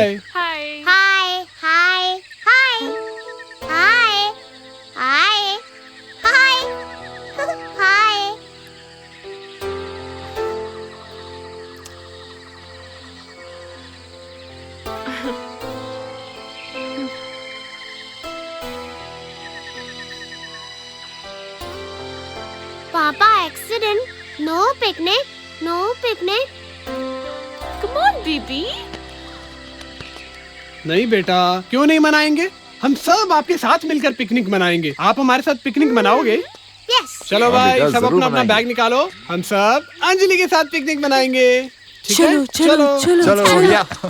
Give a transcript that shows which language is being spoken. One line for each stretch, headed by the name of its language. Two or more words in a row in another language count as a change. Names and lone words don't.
English: Hi, hi, hi, hi, hi, hi, hi. Papa, accident. No picnic. No picnic. Come on, baby.
Hindi: नहीं बेटा, क्यों नहीं मनाएंगे? हम सब आपके साथ मिलकर पिकनिक मनाएंगे। आप हमारे साथ पिकनिक मनाओगे?
English: Yes.
Hindi: चलो हाँ भाई, बेटा, सब जरूर अपना अपना मनाएंगे। बैग निकालो। हम सब अंजलि के साथ पिकनिक मनाएंगे। ठीक है? चलो भैया।